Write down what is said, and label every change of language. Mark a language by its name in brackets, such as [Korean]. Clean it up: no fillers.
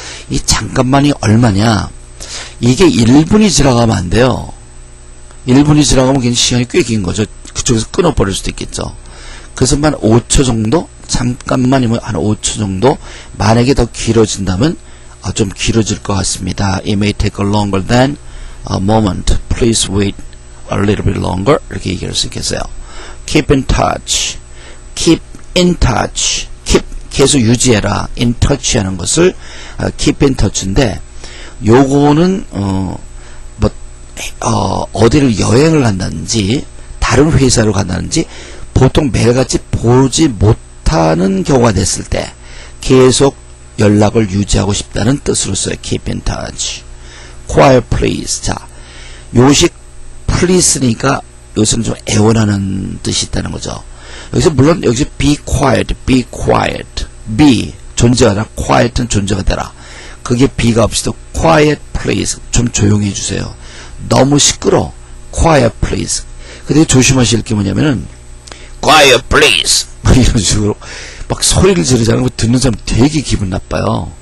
[Korean] 이 잠깐만이 얼마냐? 이게 1분이 지나가면 안 돼요. 1분이 지나가면 굉장히 시간이 꽤 긴 거죠. 그쪽에서 끊어버릴 수도 있겠죠. 그래서 한 5초 정도? 잠깐만이면 한 5초 정도? 만약에 더 길어진다면 좀 길어질 것 같습니다. [English] It may take a longer than a moment. Please wait a little bit longer. [Korean] 이렇게 얘기할 수 있겠어요. [English] Keep in touch. Keep in touch. Keep [Korean] 계속 유지해라. [English] In touch [Korean] 하는 것을 [English] keep in touch [Korean] 인데 요거는 어디를 여행을 간다든지 다른 회사로 간다든지 보통 매일같이 보지 못하는 경우가 됐을 때 계속 연락을 유지하고 싶다는 뜻으로 써요. [English] Keep in touch. Quiet please. [Korean] 자, 요것이 please니까 여기서는 좀 애원하는 뜻이 있다는 거죠. 여기서 물론 여기서 [English] be quiet, be quiet. [Korean] be 존재하라. quiet은 존재가 되라. 그게 be가 없이도 [English] quiet please. [Korean] 좀 조용히 해주세요. 너무 시끄러. [English] quiet please. [Korean] 근데 조심하실 게 뭐냐면은 [English] quiet please [Korean] 이런 식으로 막 소리를 지르자는 거 듣는 사람 되게 기분 나빠요.